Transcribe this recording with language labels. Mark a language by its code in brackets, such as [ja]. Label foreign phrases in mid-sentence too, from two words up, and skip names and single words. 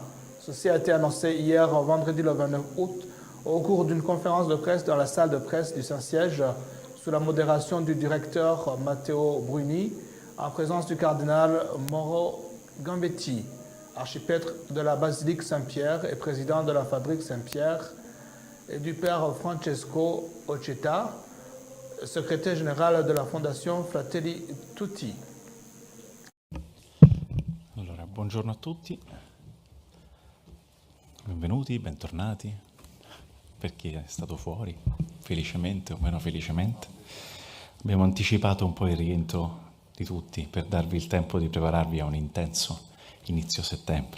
[fr] Ceci a été annoncé hier, vendredi le 29 août, au cours d'une conférence de presse dans la salle de presse du Saint-Siège, sous la modération du directeur Matteo Bruni, en présence du cardinal Mauro Gambetti, archipêtre de la basilique Saint-Pierre et président de la fabrique Saint-Pierre, et du père Francesco Ocetta, secrétaire général de la Fondation Fratelli Tutti. [it] Allora, buongiorno a tutti, benvenuti, bentornati, per chi è stato fuori, felicemente o meno felicemente. Abbiamo anticipato un po' il rientro di tutti per darvi il tempo di prepararvi a un intenso inizio settembre.